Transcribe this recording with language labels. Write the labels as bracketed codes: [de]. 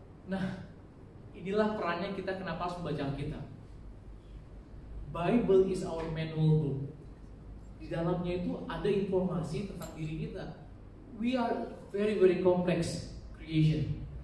[id] Nah, inilah perannya kita kenapa harus membaca Alkitab. [en] Bible is our manual book. [id] Di dalamnya itu ada informasi tentang diri kita. [en] We are very very complex creation.